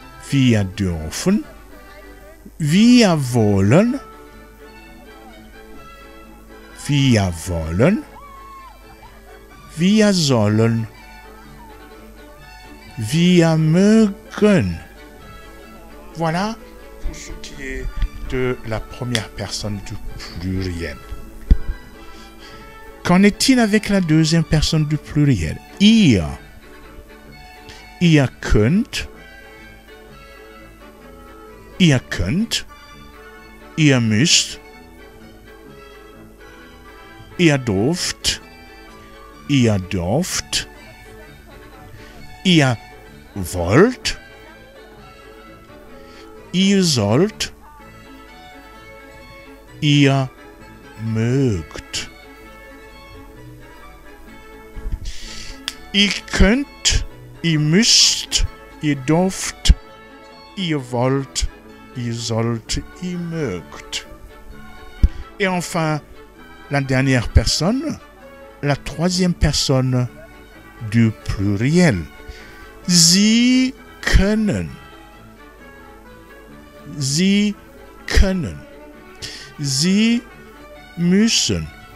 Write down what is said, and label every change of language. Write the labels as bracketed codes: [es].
[de] wir dürfen, wir wollen, wir wollen, wir sollen, wir mögen. [fr] Voilà pour ce qui est de la première personne du pluriel. Qu'en est-il avec la deuxième personne du pluriel? [de] Ihr. Ihr könnt. Ihr könnt. Ihr müsst. Ihr dürft. Ihr dürft. Ihr wollt. Ihr sollt. Ihr mögt. Ihr könnt, ihr müsst, ihr dürft, ihr wollt, ihr sollt, ihr mögt. [fr] Et enfin, la dernière personne, la troisième personne du pluriel. [de] Sie können. Sie können. Sie müssen.